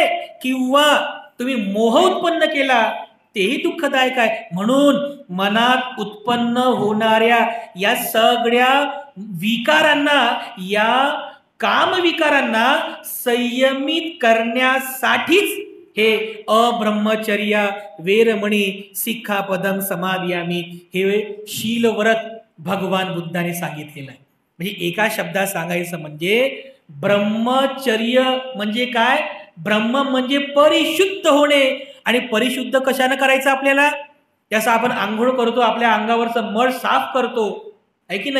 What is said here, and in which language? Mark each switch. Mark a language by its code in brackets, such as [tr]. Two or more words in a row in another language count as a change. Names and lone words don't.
[mr] किंवा तुम्ही मोह उत्पन्न केला, तेही दुःखदायक आहे. म्हणून मनात उत्पन्न होणाऱ्या या सगळ्या विकारांना, या कामविकारांना संयमित करण्यासाठीच हे [pi] अब्रह्मचर्या वेरमणी सिक्खापदं समादियामी [mr] हे शीलव्रत भगवान बुद्धाने सांगितलेलं आहे. म्हणजे एका शब्दात सांगायचं म्हणजे ब्रह्मचर्य म्हणजे काय? ब्रह्म म्हणजे परिशुद्ध होणे. आणि परिशुद्ध कशाने करायचं आपल्याला? जसं आपण आंघोळ करतो, आपल्या अंगावरचं मळ साफ करतो, आहे की नाही?